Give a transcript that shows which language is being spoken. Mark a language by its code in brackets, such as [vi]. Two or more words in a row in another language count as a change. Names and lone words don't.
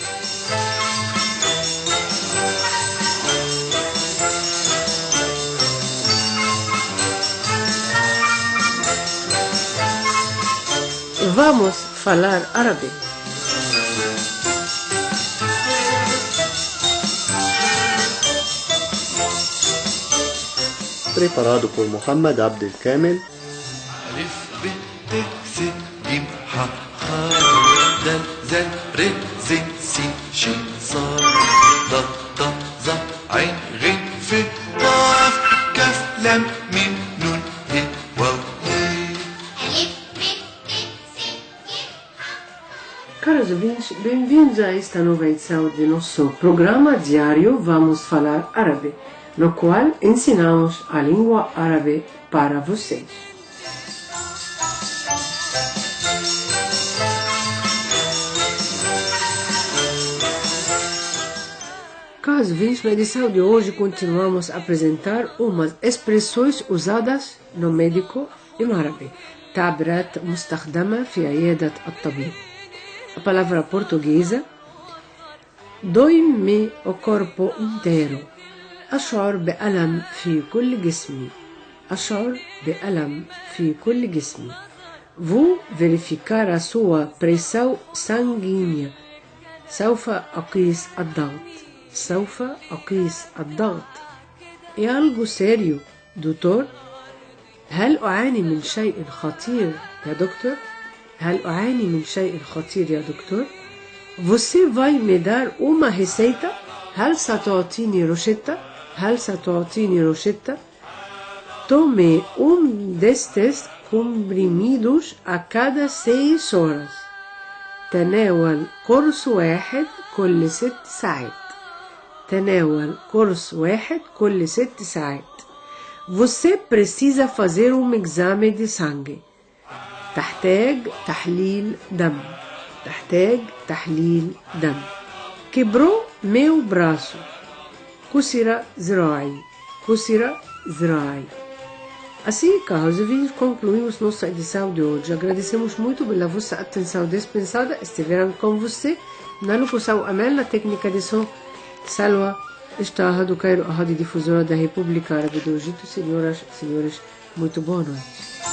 [pt] Vamos falar árabe. Preparado por Mohamed Abdel Kamel. [ar] دال زال ر زين سين شين صاد ضاد ضاد ظا عين غين ف قاف كاف لام ميم نون ه واو [pt] Caros ouvintes, bem-vindos a esta nova edição de nosso programa diário Vamos Falar Árabe, no qual ensinamos a língua árabe para vocês. Caros ouvintes, na edição de hoje continuamos a apresentar umas expressões usadas no médico em árabe. [ar] تعبيرات مستخدمة في عيادة الطبيب. [pt] A palavra portuguesa: dói-me o corpo inteiro. [ar] أشعر بألم في كل جسمي. أشعر بألم في كل جسمي. [pt] Vou verificar a sua pressão sanguínea. [ar] سوف أقيس الضغط. سوف أقيس الضغط. [pt] É algo sério, doutor? [ar] هل أعاني من شيء خطير يا دكتور؟ هل أعاني من شيء خطير يا دكتور؟ [pt] Você vai me dar uma receita? [ar] هل ستعطيني روشتة؟ هل ستعطيني روشتة؟ [pt] Tome destes comprimidos a cada 6 horas. [ar] تناول قرص واحد كل 6 ساعات. تناول قرص واحد كل 6 ساعات. [pt] Você precisa fazer exame de sangue. [ar] تحتاج تحليل دم. تحتاج تحليل دم. [pt] Quebrou meu braço. [ar] كسر ذراعي. كسر ذراعي. [pt] Assim, caros ouvintes, concluímos nossa edição de hoje. Agradecemos muito pela vossa atenção dispensada. Estiveram com você na locução Amel, na técnica de som Salwa. Está a Rádio Cairo, a Rádio Difusora da República Árabe do Egito. Senhoras e senhores, muito boa noite.